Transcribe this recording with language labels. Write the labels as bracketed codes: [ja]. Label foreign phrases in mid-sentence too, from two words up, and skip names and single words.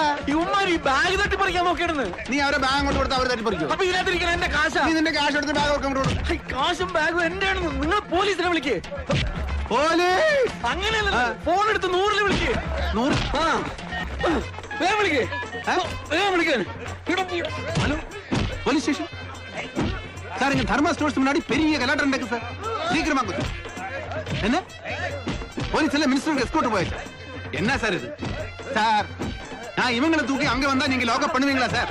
[ml] ഇവന്മാര് ഈ ബാഗ് തട്ടിപ്പറിക്കാൻ നോക്കിയാണെന്ന്. നീ അവരെ ബാഗ് അങ്ങോട്ട് കൊടുത്ത് അവർ തട്ടിപ്പറിക്കും. അപ്പൊ ഇതിനകത്തിരിക്കണ എന്റെ കാശാ. നീ നിന്റെ കാശ് എടുത്ത് ബാഗ് കൊടുക്കാൻ. കാശും ബാഗും എന്റെ ആണെന്ന്. നിങ്ങൾ പോലീസിനെ വിളിക്കേ. അങ്ങനെയല്ല, ഫോൺ എടുത്ത് 100-ല് വിളിക്കേ. 100? വേഗം വിളിക്കേ, വേഗം വിളിക്കാൻ. [ta] ஹலோ போலீஸ் ஸ்டேஷன் சார். இங்க தர்மா ஸ்டோர்ஸ் முன்னாடி பெரிய கலாட்டம் நடக்கு சார். சீக்கிரமா கொஞ்சம். என்ன போலீஸ் எல்லாம் மினிஸ்டருக்கு எஸ்கோர்ட் போயிடுச்சு. என்ன சார் இது சார்? நான் இவங்களை தூக்கி அங்க வந்தா நீங்க லாக்அப் பண்ணுவீங்களா சார்?